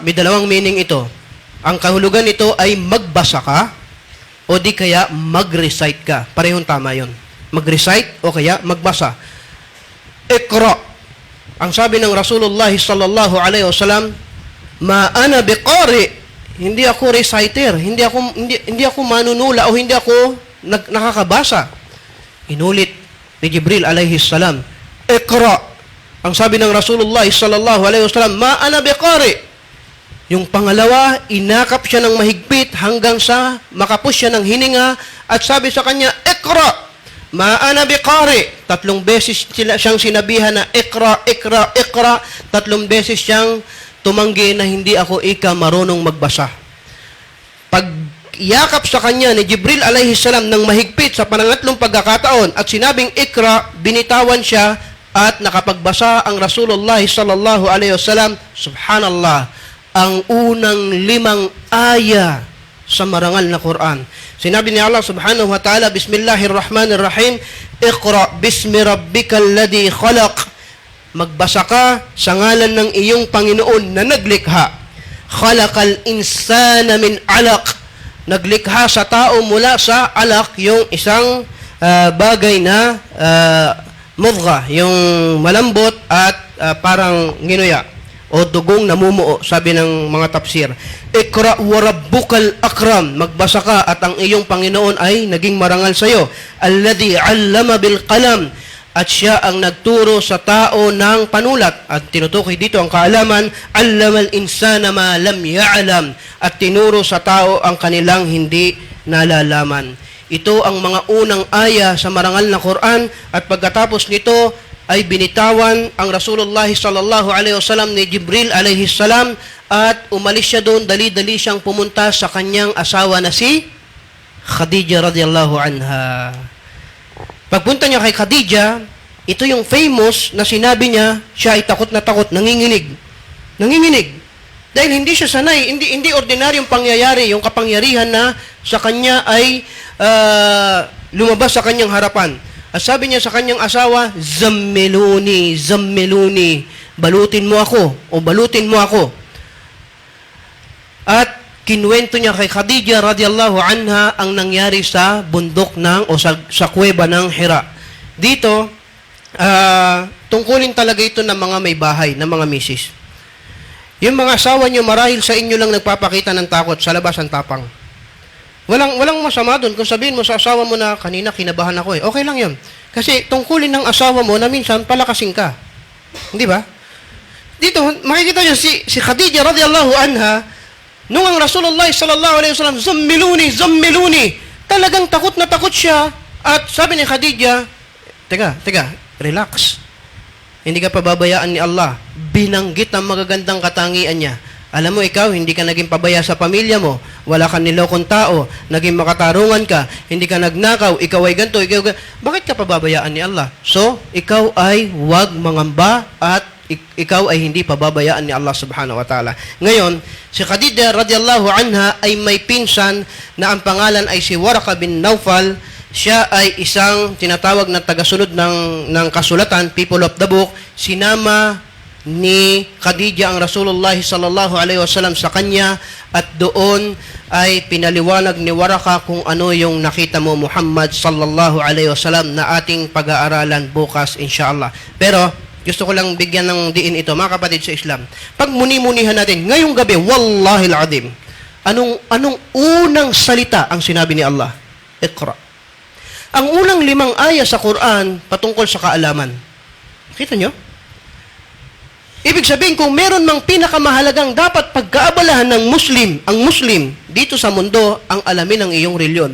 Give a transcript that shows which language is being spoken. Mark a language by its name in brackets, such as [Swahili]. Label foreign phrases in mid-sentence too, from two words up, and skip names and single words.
[Filipino] May dalawang meaning ito. Ang kahulugan nito ay magbasa ka o di kaya mag-recite ka. Parehong tama yun. Mag-recite o kaya magbasa. Iqra. Ang sabi ng [Arabic] رسول الله صلى الله عليه وسلم, ما أنا بقارئ, [Filipino] hindi ako reciter, hindi ako manunula o hindi ako nakakabasa. Inulit ni Jibril [Arabic] عليه السلام, [Filipino] Iqra. Ang sabi ng [Arabic] رسول الله صلى الله عليه وسلم, ما أنا بقارئ. [Filipino] Yung pangalawa, inakap siya ng mahigpit hanggang sa makapos siya ng hininga at sabi sa kanya, Iqra. [Arabic] ما أنا بقارئ. [Filipino] 3 beses siyang sinabihan na [Arabic] اقرأ اقرأ اقرأ. [Filipino] 3 beses siyang tumanggi na hindi ako marunong magbasa. Pag yakap sa kanya ni Jibril [Arabic] عليه السلام [Filipino] ng mahigpit sa panangatlong pagkakataon at sinabing Iqra, binitawan siya at nakapagbasa ang [Arabic] رسول الله صلى الله عليه وسلم. [Filipino] Subhanallah, ang unang 5 aya sa marangal na Quran. Sinabi ni Allah [Arabic] سبحانه وتعالى, بسم الله الرحمن الرحيم اقرأ باسم ربك الذي خلق. [Filipino] Magbasa ka sa ngalan ng iyong Panginoon na naglikha. [Arabic] خلق الإنسان من علق. [Filipino] Naglikha sa tao mula sa alaq, yung isang bagay na mudgha, yung malambot at parang nginuya o dugong namumuo, sabi ng mga tafsir. [Arabic] اقرأ وربك الأكرم. [Filipino] Magbasa ka at ang iyong Panginoon ay naging marangal sa iyo. [Arabic] الذي علم بالقلم. [Filipino] At siya ang nagturo sa tao ng panulat. At tinutukoy dito ang kaalaman, [Arabic] علم الإنسان ما لم يعلم. [Filipino] At tinuro sa tao ang kanilang hindi nalalaman. Ito ang mga unang aya sa marangal na Quran at pagkatapos nito ay binitawan ang [Arabic] رسول الله صلى الله عليه وسلم [Filipino] ni Jibril [Arabic] عليه السلام [Filipino] at umalis siya doon, dali-dali siyang pumunta sa kanyang asawa na si Khadija [Arabic] رضي الله عنها. [Filipino] Pagpunta niya kay Khadija, ito yung famous na sinabi niya, siya ay takot na takot, nanginginig. Nanginginig. Dahil hindi siya sanay, hindi ordinaryong pangyayari, yung kapangyarihan na sa kanya ay lumabas sa kanyang harapan. At sabi niya sa kanyang asawa, [Arabic] زملوني زملوني, [Filipino] balutin mo ako o balutin mo ako. At Kinwento niya kay Khadija [Arabic] رضي الله عنها [Filipino] ang nangyari sa bundok ng o sa kuweba ng Hira. Dito, tungkulin talaga ito ng mga may bahay, ng mga misis. Yung mga asawa nyo marahil sa inyo lang nagpapakita ng takot, sa labas ang tapang. Walang masama doon. Kung sabihin mo sa asawa mo na kanina kinabahan ako okay lang yun. Kasi tungkulin ng asawa mo na minsan palakasin ka. Hindi ba? Dito, makikita nyo si Khadija [Arabic] رضي الله عنها, [Filipino] nung ang [Arabic] رسول الله صلى الله عليه وسلم, [Filipino] zammiluni, talagang takot na takot siya. At sabi ni Khadija, teka, relax. Hindi ka pababayaan ni Allah. Binanggit ang magagandang katangian niya. Alam mo, ikaw, hindi ka naging pabaya sa pamilya mo. Wala kang nilokong tao. Naging makatarungan ka. Hindi ka nagnakaw. Ikaw ay ganito. Bakit ka pababayaan ni Allah? So, ikaw ay huwag mangamba at ikaw ay hindi pababayaan ni Allah [Arabic] سبحانه وتعالى. [Filipino] Ngayon, si Khadija [Arabic] رضي الله عنها [Filipino] ay may pinsan na ang pangalan ay si Waraka bin Naufal. Siya ay isang tinatawag na tagasunod ng kasulatan, [English] people of the book. [Filipino] Sinama ni Khadija ang [Arabic] رسول الله صلى الله عليه وسلم [Filipino] sa kanya at doon ay pinaliwanag ni Waraka kung ano yung nakita mo Muhammad [Arabic] صلى الله عليه وسلم [Filipino] na ating pag-aaralan bukas inshallah. Pero gusto ko lang bigyan ng diin ito, mga kapatid sa Islam. Pag muni-munihan natin, ngayong gabi, [Arabic] والله العظيم, [Filipino] anong unang salita ang sinabi ni Allah? Iqra. Ang unang 5 aya sa Quran patungkol sa kaalaman. Kita nyo? Ibig sabihin, kung meron mang pinakamahalagang dapat pagkaabalahan ng ang Muslim, dito sa mundo, ang alamin ng iyong reliyon.